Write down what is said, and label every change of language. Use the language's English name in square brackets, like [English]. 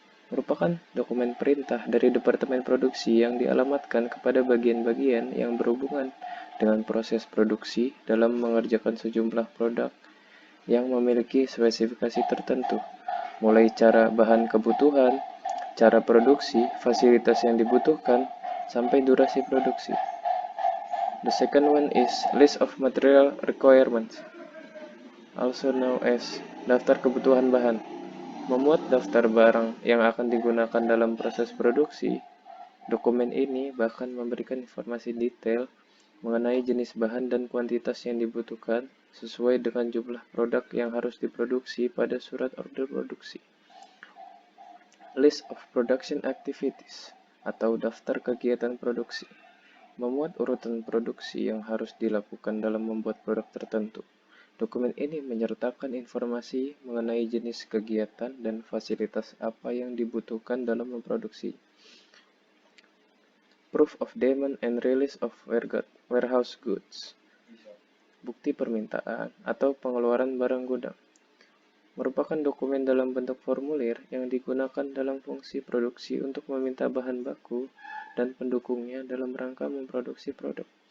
[Indonesian] Merupakan dokumen perintah dari Departemen Produksi yang dialamatkan kepada bagian-bagian yang berhubungan dengan proses produksi dalam mengerjakan sejumlah produk yang memiliki spesifikasi tertentu, mulai cara bahan kebutuhan, cara produksi, fasilitas yang dibutuhkan, sampai durasi produksi. [English] The second one is List of Material Requirements, also known as [Indonesian] daftar kebutuhan bahan. Memuat daftar barang yang akan digunakan dalam proses produksi. Dokumen ini bahkan memberikan informasi detail mengenai jenis bahan dan kuantitas yang dibutuhkan sesuai dengan jumlah produk yang harus diproduksi pada surat order produksi. [English] List of Production Activities [Indonesian] atau daftar kegiatan produksi. Memuat urutan produksi yang harus dilakukan dalam membuat produk tertentu. Dokumen ini menyertakan informasi mengenai jenis kegiatan dan fasilitas apa yang dibutuhkan dalam memproduksi. [English] Proof of demand and release of warehouse goods. [Indonesian] Bukti permintaan atau pengeluaran barang gudang. Merupakan dokumen dalam bentuk formulir yang digunakan dalam fungsi produksi untuk meminta bahan baku dan pendukungnya dalam rangka memproduksi produk.